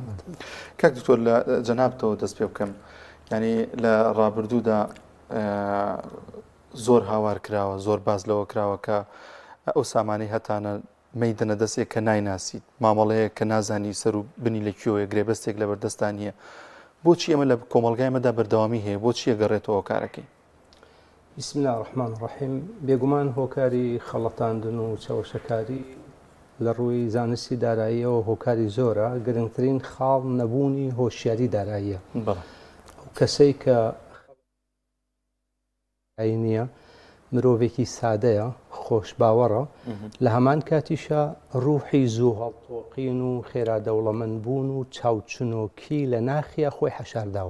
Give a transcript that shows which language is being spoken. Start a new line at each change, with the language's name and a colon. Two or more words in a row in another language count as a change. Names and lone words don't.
Central Kurdish: کاک دکتۆر لە جەنابتەوە دەست پێ بکەم. یعنی لە ڕابردوودا زۆر هاوار کراوە، زۆر باز لەوە کراوە کە ئەو سامانەی هەتانە مەیدەنە دەستێک کە نایناسیت، مامەڵەیە کە نازانی سەر و بنی لەکوێوە گرێبەستێک لە بەردەستان نییە. بۆچی ئەمە لە کۆمەلگای ئەمەدا بەردەوامی هەیە؟ بۆچی ئەگەڕێتەوە کارەکەی؟
Arabic: بسم الله الرحمن الرحیم.
Central Kurdish: بێگومان هۆکاری خەڵەتاندن و چەوەشەکاری لە ڕووی زانستی داراییەوە هۆکاری زۆرە. گرنگترین خاڵ نەبوونی هۆشیاری داراییە. کەسەی کە نییە مرۆڤێکی سادەیە، خۆش باوەڕە، لە هەمان کاتیشە ڕوحی زوو هەڵتۆقین و خێرا دەوڵەمەند بوون و چاوچنۆکی لە ناخیە خۆی حەشارداوە.